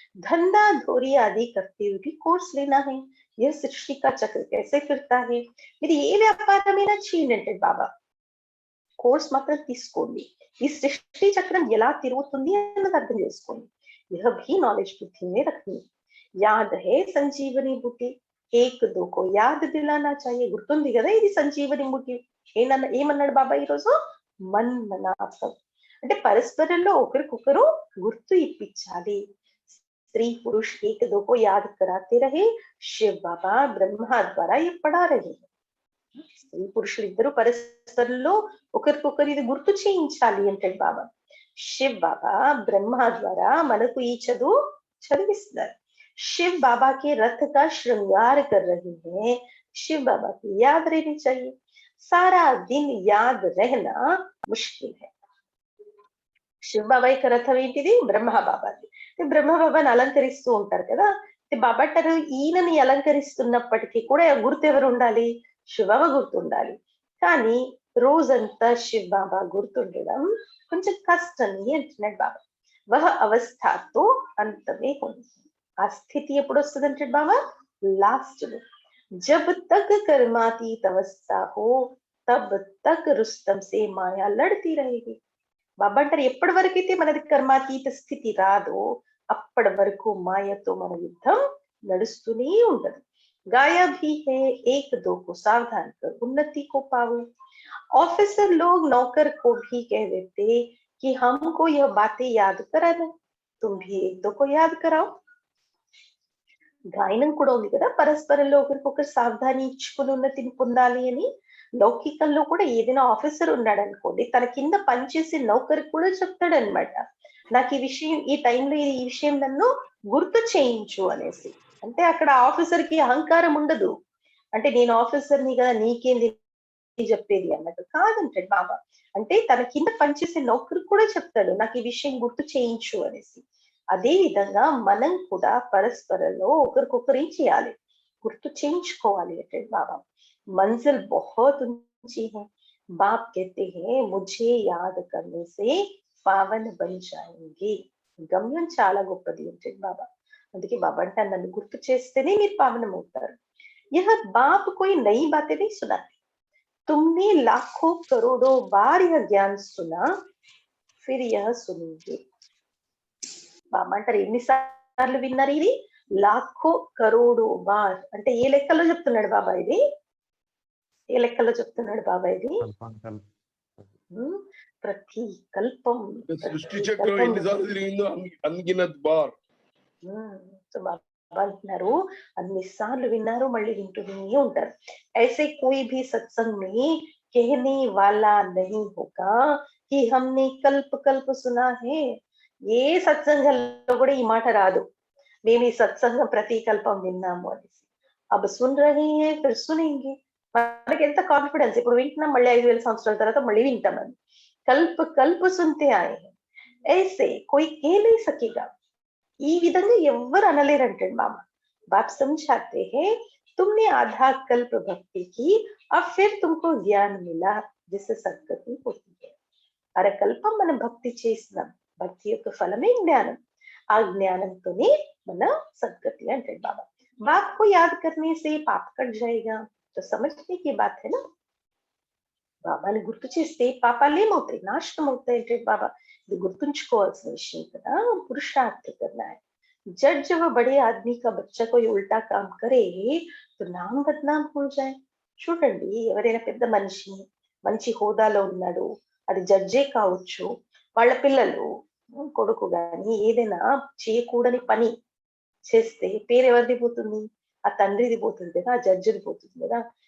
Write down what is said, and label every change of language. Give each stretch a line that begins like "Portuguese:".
Hindi: धंधा धोरी आदि करते हुए भी कोर्स लेना है, यह सृष्टि का चक्र कैसे फिरता है.
Telugu: మీరు ఏ వ్యాపారమైనా చేయండి అంటే బాబా, కోర్స్ మాత్రం తీసుకోండి, ఈ సృష్టి చక్రం ఎలా తిరుగుతుంది అన్నది అర్థం చేసుకోండి.
Hindi: यह भी नॉलेज बुद्धि में रखनी. याद है संजीवनी बूटी, एक दो को याद दिलाना चाहिए.
Telugu: గుర్తుంది కదా ఇది సంజీవని బూటి. ఏమన్నాడు బాబా ఈరోజు? మన్మనాభం అంటే పరస్పరంలో ఒకరికొకరు గుర్తు ఇప్పించాలి.
Hindi: स्त्री पुरुष एक दो को याद कराते रहे, शिव बाबा ब्रह्मा द्वारा ये पढ़ा रहे हैं.
Telugu: స్త్రీ పురుషులు ఇద్దరు పరస్పరంలో ఒకరికొకరు ఇది గుర్తు చేయించాలి అంటాడు బాబా. శివ్ బాబా బ్రహ్మ ద్వారా మనకు ఈ చదువు చదివిస్తున్నారు.
Hindi: शिव बाबा के रथ का श्रृंगार कर रहे हैं, शिव बाबा की याद रहनी चाहिए। सारा दिन याद रहना मुश्किल है।
Telugu: శివ బాబాయ్ రథం ఏంటిది? బ్రహ్మ బాబాది. బ్రహ్మ బాబాని అలంకరిస్తూ ఉంటారు కదా. బాబా అంటారు ఈయనని అలంకరిస్తున్నప్పటికీ కూడా గుర్తు ఎవరు ఉండాలి? శివబాబా గుర్తుండాలి. కానీ రోజంతా శివ బాబా గుర్తుండడం కొంచెం కష్టమే అంటున్నాడు బాబా. వహ అవస్థతో అంతమే ఉంది. ఆ స్థితి ఎప్పుడు వస్తుంది అంటాడు బాబా? లాస్ట్ లో.
Hindi: జబ్ తక్ కర్మాతీత అవస్థ హో తబ్ తక్ రుస్తం సే మాయా లడ్తీ रहेगी.
Telugu: బాబా అంటారు ఎప్పటి వరకైతే మనది కర్మాతీత స్థితి రాదో అప్పటి వరకు మాయతో మన యుద్ధం నడుస్తూనే ఉంటది.
Hindi: गाया भी है एक दो को सावधान कर उन्नति को पाओ. ऑफिसर लोग नौकर को भी कह देते कि हमको यह बातें याद कराना, तुम भी एक दो को याद कराओ.
Telugu: గాయనం కూడా ఉంది కదా, పరస్పరంలో ఒకరికొకరు సావధాని ఇచ్చుకుని ఉన్నతిని పొందాలి అని. లౌకికంలో కూడా ఏదైనా ఆఫీసర్ ఉన్నాడు అనుకోండి, తన కింద పనిచేసే నౌకరికి కూడా చెప్తాడు అనమాట, నాకు ఈ విషయం ఈ టైంలో ఈ విషయం నన్ను గుర్తు చేయించు అనేసి. అంటే అక్కడ ఆఫీసర్ కి అహంకారం ఉండదు. అంటే నేను ఆఫీసర్ని కదా నీకేంది చెప్పేది అన్నట్టు కాదంటాడు బాబా. అంటే తన కింద పనిచేసే నౌకరికి కూడా చెప్తాడు నాకు ఈ విషయం గుర్తు చేయించు అనేసి. అదే విధంగా మనం కూడా పరస్పరంలో ఒకరికొకరు ఏం చేయాలి? గుర్తు చేయించుకోవాలి అంటే బాబా.
Hindi: मंजिल बहुत ऊंची है, बाप कहते हैं मुझे याद करने से पावन बन जाएंगे.
Telugu: గమ్యం చాలా గొప్పది అంటే బాబా. అందుకే బాబా అంటే నన్ను గుర్తు చేస్తేనే మీరు పావనం అవుతారు.
Hindi: यह बाप कोई नई बातें नहीं सुनाते. तुमने लाखों करोड़ों बार यह ज्ञान सुना, फिर यह सुनेंगे.
Telugu: బాబా అంటారు ఎన్నిసార్లు విన్నారు ఇది?
Hindi: లాఖో కరోడో బార్.
Telugu: అంటే ఏ లెక్కలో చెప్తున్నాడు బాబా ఇది? ఏ లెక్కలో చెప్తున్నాడు బాబా ఇది? ప్రతి కల్పం. సృష్టి చక్రం ఎన్నిసార్లు తిరిగిందో
Hindi: అన్గినత్ బార్.
Telugu: బాబా అంటున్నారు అన్నిసార్లు విన్నారు, మళ్ళీ వింటూనే ఉంటారు.
Hindi: ऐसे कोई भी सत्संग में कहने वाला नहीं होगा कि हमने कल्प कल्प सुना है.
Telugu: ఏ సత్సంగంలో కూడా ఈ మాట రాదు, మేము ఈ సత్సంగం ప్రతి కల్పం విన్నాము అనేసి.
Hindi: అబ్ సున్ రహే హై ఫిర్ సునేంగే.
Telugu: మనకి ఎంత కాన్ఫిడెన్స్, ఇప్పుడు వింటున్నాం, మళ్ళీ 5000 సంవత్సరాల తర్వాత మళ్ళీ వింటామని.
Hindi: కల్ప కల్ప సున్తే ఆయే హై, ఐసే కోయి కే నహీ సకేగా.
Telugu: ఈ విధంగా ఎవ్వరు అనలేరంటాడు బాబా.
Hindi: బాప్ సమझाते हैं तुमने आधा कल्प भक्ति की, अब फिर तुमको ज्ञान मिला जिससे सद्गति होती है.
Telugu: అరకల్పం మనం భక్తి చేసినాం, భక్తి యొక్క ఫలమే జ్ఞానం. ఆ జ్ఞానంతోనే మన సద్గతి అంటాడు బాబా.
Hindi: बाप को याद करने से पाप कट जाएगा. तो समझने की बात है ना.
Telugu: బాబాని గుర్తు చేస్తే పాపాలు ఏమవుతాయి? నాశనం అవుతాయి అంటే బాబా. ఇది గుర్తుంచుకోవాల్సిన విషయం కదా.
Hindi: పురుషార్థ करना है. जब जब बड़े आदमी का बच्चा कोई उल्टा काम करे तो नाम बदनाम हो जाए.
Telugu: చూడండి, ఎవరైనా పెద్ద మనిషి మంచి హోదాలో ఉన్నాడు, అది జడ్జే కావచ్చు, వాళ్ళ పిల్లలు కొడుకు గాని ఏదైనా చేయకూడని పని చేస్తే పేరు ఎవరిది పోతుంది? ఆ తండ్రిది పోతుంది కదా, ఆ జడ్జిది పోతుంది కదా.